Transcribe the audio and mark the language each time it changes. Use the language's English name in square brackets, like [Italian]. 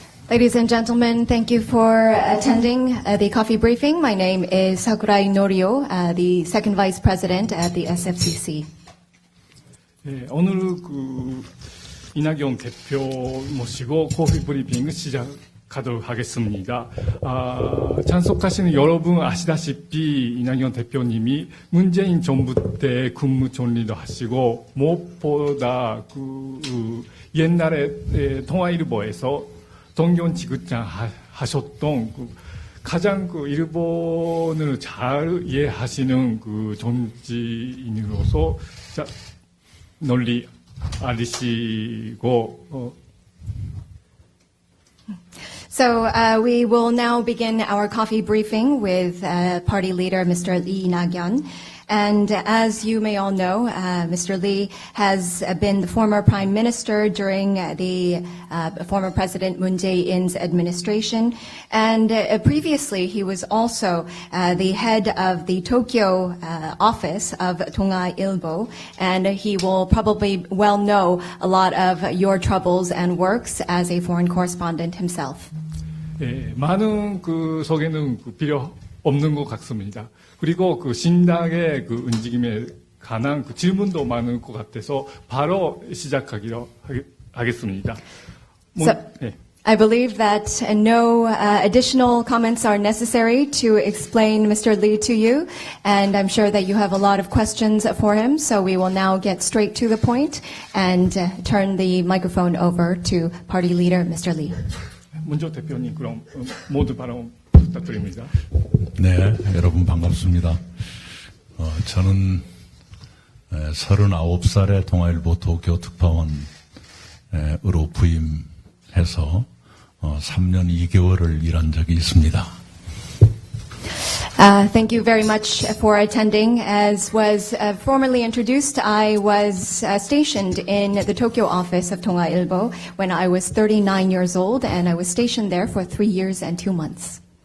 [English] Ladies and gentlemen, thank you for attending the coffee briefing. My name is Sakurai Norio, the second vice president at the SFCC. [Korean] 오늘 이낙연 대표 모시고 커피 브리핑 시작하도록 하겠습니다. 참석하시는 여러분 아시다시피 이낙연 대표님이 문재인 정부 때 국무총리도 하시고 무엇보다 옛날에 통화일보에서 동경지구장 하셨던 가장 일본을 잘 이해하시는 정치인으로서 널리 알리시고 [English] So we will now begin our coffee briefing with party leader Mr. Lee Nak-yeon. And as you may all know, Mr. Lee has been the former prime minister during the former President Moon Jae-in's administration. And previously, he was also the head of the Tokyo office of 동아일보. And he will probably well know a lot of your troubles and works as a foreign correspondent himself. [Korean] 많은 소개는 필요 없는 것 같습니다. 그리고 신당의 움직임에 관한 질문도 많은 것 같아서 바로 시작하기로 하겠습니다. [English] So, I believe that no additional comments are necessary to explain Mr. Lee to you, and I'm sure that you have a lot of questions for him, so we will now get straight to the point and turn the microphone over to party leader Mr. Lee. [Korean] 먼저 대표님 그럼 모두 발언 부탁드립니다. 네, 여러분 반갑습니다. 저는 39살에 동아일보 도쿄 특파원으로 부임해서 3년 2개월을 일한 적이 있습니다. [English] Thank you very much for attending. As was formerly introduced, I was stationed in the Tokyo office of 동아일보 when I was 39 years old, and I was stationed there for 3 years and 2 months.